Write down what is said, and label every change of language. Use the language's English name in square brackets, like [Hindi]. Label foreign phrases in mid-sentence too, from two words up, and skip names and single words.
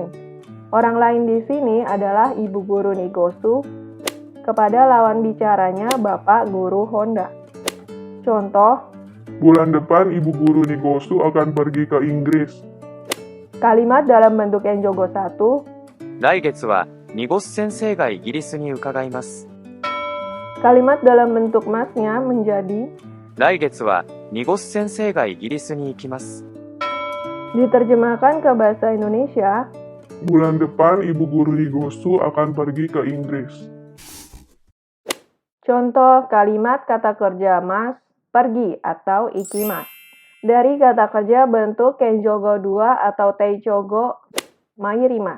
[Indonesian] Orang lain di sini adalah ibu guru Nigosu kepada lawan bicaranya Bapak Guru Honda. Contoh, Bulan depan ibu guru Nigosu akan pergi ke Inggris. kalimat dalam bentuk Kenjogo 1, [Japanese] 来月はニゴス先生がイギリスに伺います。 [Indonesian] kalimat dalam bentuk masnya menjadi [Japanese] 来月はニゴス先生がイギリスに行きます。 [Indonesian] diterjemahkan ke bahasa Indonesia. Bulan depan ibu guru Nigosu akan pergi ke Inggris. Contoh kalimat kata kerja mas, pergi atau ikimas. Dari kata kerja bentuk Kenjogo 2 atau Teichogo mairimas.